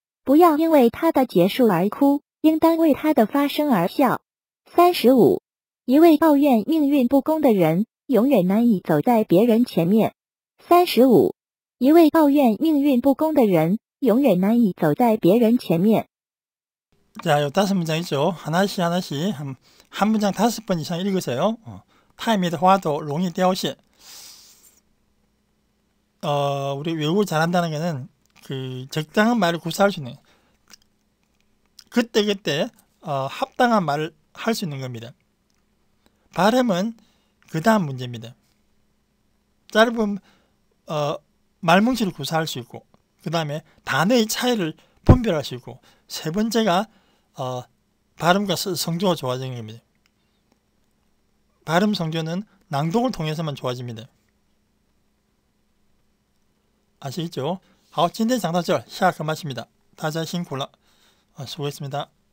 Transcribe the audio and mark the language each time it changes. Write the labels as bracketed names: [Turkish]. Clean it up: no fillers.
[Chinese] 不要因为它的结束而哭，应当为它的发生而笑。 35. 一位抱怨命运不公的人，永远难以走在别人前面。 35. 一位抱怨命运不公的人，永远难以走在别人前面。 [Korean] 자, 요 5문장 있죠. 하나씩 한 문장 5번 이상 읽으세요. [Chinese] 太美的花朵容易凋谢. [Korean] 우리 외국어 잘한다는 거는 그 적당한 말을 구사할 수 있는 그때 합당한 말을 할 수 있는 겁니다. 발음은 그 다음 문제입니다. 짧은 말뭉치를 구사할 수 있고 그 다음에 단어의 차이를 분별할 수 있고 세 번째가 발음과 성조가 좋아지는 겁니다. 발음 성조는 낭독을 통해서만 좋아집니다. 아시겠죠? [Chinese] 好，今天讲到这儿，下课 [Korean] 마칩니다。 [Chinese] 大家辛苦了， [Korean] 수고했습니다。